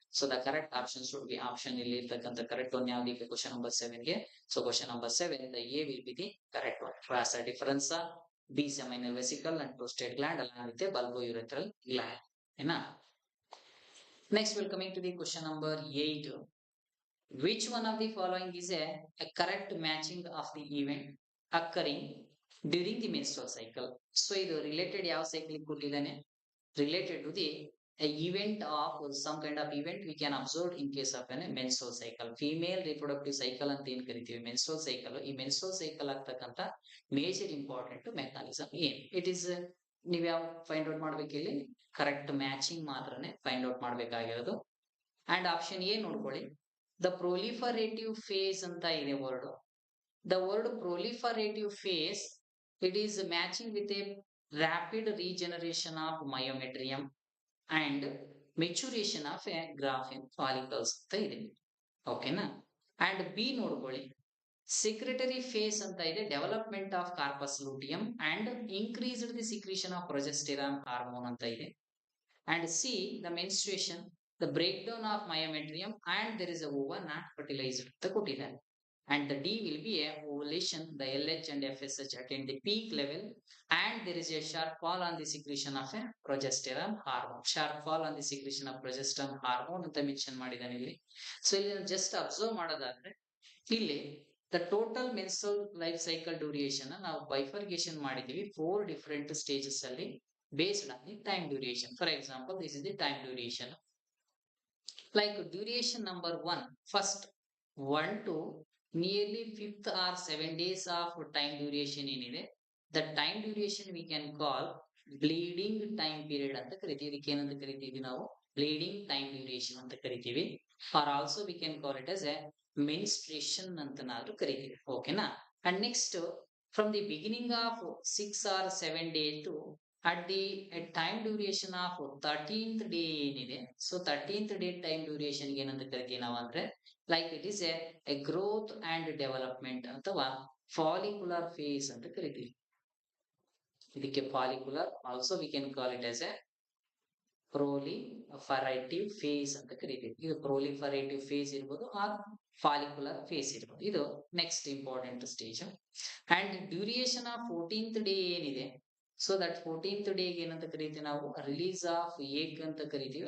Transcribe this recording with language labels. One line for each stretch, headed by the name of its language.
English: so the correct option should be option
Kannada: ಇಲ್ಲಿ ಇರ್ತಕ್ಕಂಥ
English: Correct one ಯಾವ್ದು question number 7 ಗೆ. So question number 7 the A will be the correct one. Vas deferens, B seminal vesicle and prostate gland along with bulbourethral gland. ಏನ next will coming to the question number 8. Which one of the following is a correct matching of the event occurring during the menstrual cycle? So
Kannada: ಇದು related ಯಾವ cycle ಕೊಟ್ಟಿದ್ದಾನೆ,
English: related to the event of some kind of event we can observe in case of a menstrual cycle. Female reproductive cycle
Kannada: ಅಂತ ಏನ್ ಕರಿತೀವಿ,
English: menstrual cycle.
Kannada: ಈ menstrual cycle ಆಗ್ತಕ್ಕಂಥ
English: major important mechanism
Kannada: ಏನ್, it is ನೀವ್ ಯಾವ find out ಮಾಡ್ಬೇಕು, ಇಲ್ಲಿ ಕರೆಕ್ಟ್ ಮ್ಯಾಚಿಂಗ್ ಮಾತ್ರನೇ find out ಮಾಡ್ಬೇಕಾಗಿರೋದು.
English: And option A ನೋಡ್ಕೊಳ್ಳಿ, the proliferative phase ಅಂತ ಇದೆ word. The word proliferative phase, it is matching with a rapid regeneration of myometrium and maturation of a graphene follicles
Kannada: ಅಂತ ಇದೆ. ಓಕೆನಾ.
English: And B ನೋಡ್ಕೊಳ್ಳಿ, secretory phase ಅಂತ ಇದೆ, development of corpus luteum and increased the secretion of progesterone hormone ಅಂತ ಇದೆ. And C, the menstruation, the breakdown of myometrium, and there is a ova not fertilized
Kannada: ಅಂತ ಕೊಟ್ಟಿದ್ದಾರೆ.
English: And the D will be a ovulation, the LH and FSH attain the peak level, and there is a sharp fall on the secretion of a progesterone hormone. Sharp fall on the secretion of progesterone hormone
Kannada: ಅಂತ mention ಮಾಡಿದ್ದಾನೆ ಇಲ್ಲಿ.
English: so ಇಲ್ಲಿ just observe ಮಾಡೋದಾದ್ರೆ, ಇಲ್ಲಿ the total menstrual life cycle duration
Kannada: ನಾವು bifurcation ಮಾಡಿದೀವಿ
English: 4 different stages ಅಲ್ಲಿ based on the time duration. For example, this is the time duration. Like duration number 1, first 1 to nearly 5th or 7 days of time duration
Kannada: ಏನಿದೆ,
English: the time duration we can call bleeding time period ಅಂತ ಕರಿತೀವಿ.
Kannada: ಇದಕ್ಕೆ ಏನಂತ ಕರಿತೀವಿ ನಾವು, bleeding time duration ಅಂತ ಕರಿತೀವಿ.
English: Or also we can call it as a menstruation
Kannada: ಅಂತನಾದ್ರೂ ಕರಿತೀವಿ. ಓಕೆನಾ.
English: And next, from the beginning of 6 or 7 days to at the time duration of 13th day ಏನಿದೆ, so 13th day time duration
Kannada: ಏನಂತ ಕರಿತೀವಿ ನಾವು ಅಂದ್ರೆ,
English: Like it is a growth and development ಅಥವಾ follicular phase ಅಂತ ಕರಿತೀವಿ. ಇದಕ್ಕೆ follicular, also we can call it as a proliferative phase
Kannada: ಅಂತ ಕರಿತೀವಿ. ಇದು ಪ್ರೊಲಿಫರೇಟಿವ್ ಫೇಸ್ ಇರ್ಬೋದು ಆರ್ ಫಾಲಿಕ್ಯುಲರ್ ಫೇಸ್ ಇರ್ಬೋದು.
English: ಇದು next important stage. And duration of 14th day ಏನಿದೆ, so that 14th day
Kannada: ಏನಂತ ಕರಿತೀವಿ ನಾವು,
English: Release of egg ಅಂತ ಕರಿತೀವಿ.